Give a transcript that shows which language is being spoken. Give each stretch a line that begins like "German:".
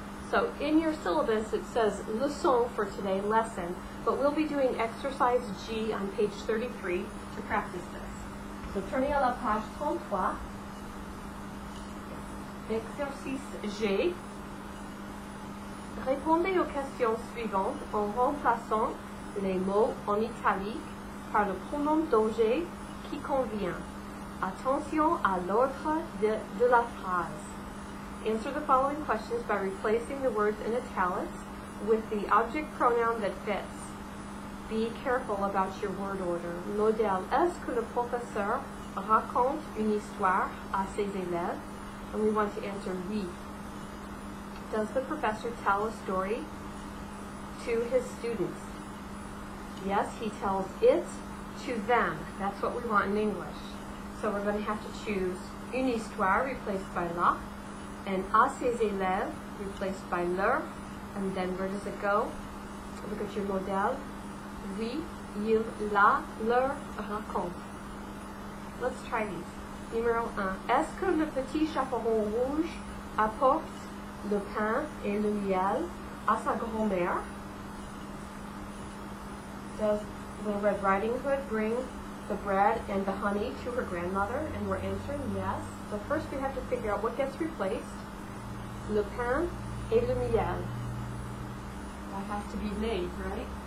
English: So in your syllabus it says leçon for today, lesson, but we'll be doing exercise G on page 33 to practice this. So
French: tournez à la page 33, exercice G. Répondez aux questions suivantes en remplaçant les mots en italique par le pronom d'objet qui convient. Attention à l'ordre de la phrase.
English: Answer the following questions by replacing the words in italics with the object pronoun that fits. Be careful about your word order.
French: Modèle, est-ce que le professeur raconte une histoire à ses élèves?
English: And we want to answer oui. Does the professor tell a story to his students? Yes, he tells it to them. That's what we want in English. So we're going to have to choose
French: une histoire
English: replaced by la, and
French: à ses élèves
English: replaced by leur, and then where does it go? Look at your
French: modèle. Oui, il, la, leur raconte.
English: Let's try these. Numéro 1.
French: Est-ce que le petit chaperon rouge apporte le pain et le miel à sa grand-mère?
English: Does the Red Riding Hood bring the bread and the honey to her grandmother, and we're answering yes. So first we have to figure out what gets replaced.
French: Le pain et le miel.
English: That has to be made, right?